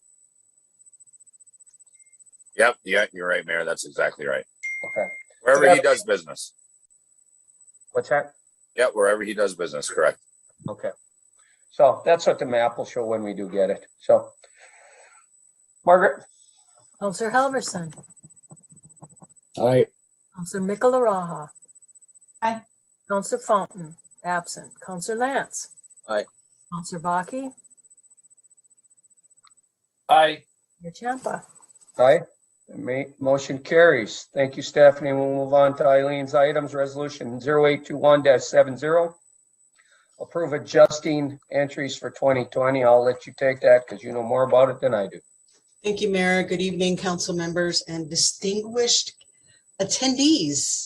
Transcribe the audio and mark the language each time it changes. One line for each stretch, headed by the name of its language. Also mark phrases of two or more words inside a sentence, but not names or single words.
English: Yep. Yeah, you're right, Mayor. That's exactly right. Okay. Wherever he does business. What's that? Yeah, wherever he does business, correct. Okay. So that's what the map will show when we do get it. So, Margaret? Counselor Halverson. Aye. Counselor Mikolaraha. Aye. Counselor Fountain, absent. Counselor Lance. Aye. Counselor Baki. Aye. Mayor Champa. Aye. Motion carries. Thank you, Stephanie. We'll move on to Eileen's items. Resolution 0821-70. Approve adjusting entries for 2020. I'll let you take that because you know more about it than I do. Thank you, Mayor. Good evening, council members and distinguished attendees.